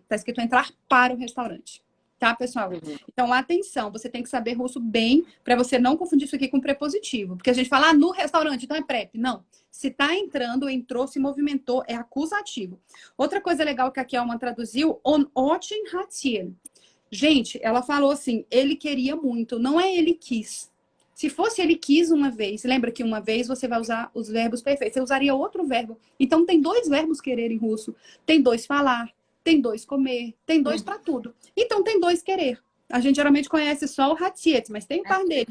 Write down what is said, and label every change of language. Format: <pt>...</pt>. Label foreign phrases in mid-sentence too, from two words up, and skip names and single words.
<pt>Está escrito entrar para o restaurante. Tá, pessoal? Então, atenção, você tem que saber russo bem para você não confundir isso aqui com prepositivo. Porque a gente fala no restaurante, então é prep. Não. Se tá entrando, entrou, se movimentou, é acusativo. Outra coisa legal que a Kelma traduziu,</pt> <ru>on очень хотел.</ru> <pt>Gente, ela falou assim, ele queria muito, não é ele quis. Se fosse ele quis uma vez, lembra que uma vez você vai usar os verbos perfeitos, você usaria outro verbo. Então tem dois verbos querer em russo, tem dois falar, tem dois comer, tem dois para tudo. Então tem dois querer. A gente geralmente conhece só o хотеть, mas tem um par dele.</pt>